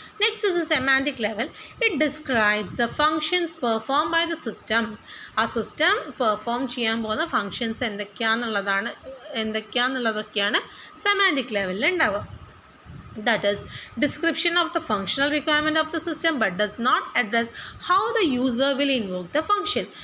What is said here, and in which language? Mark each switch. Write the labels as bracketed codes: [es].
[en] Next is the semantic level. It describes the functions performed by the system. [ml] ആ system perform ചെയ്യാൻ പോകുന്ന functions എന്തൊക്കെയാണെന്നുള്ളതൊക്കെയാണ് semantic ലെവലിൽ ഉണ്ടാവുക. [en] That is description of the functional requirement of the system but does not address how the user will invoke the function.